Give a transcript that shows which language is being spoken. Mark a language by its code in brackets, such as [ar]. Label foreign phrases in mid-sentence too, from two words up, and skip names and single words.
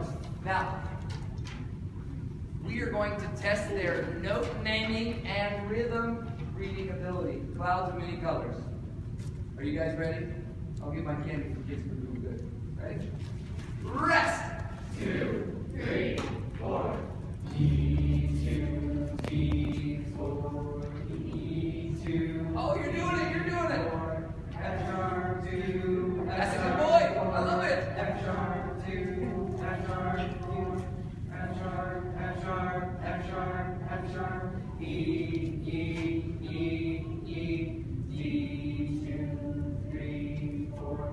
[en] Now, we are going to test their note naming and rhythm reading ability. Clouds of Many Colors. Are you guys ready? I'll get my candy for kids for doing good. Ready? Rest! 2, 3, 4. E, 2, D, 4. E, 2. Oh, you're doing it! You're doing it! F sharp 2. That's a good boy! I love it! F sharp 2. F sharp 2. F sharp, F sharp, F sharp, F sharp. E, E, E, E, D, 2, 3, 4.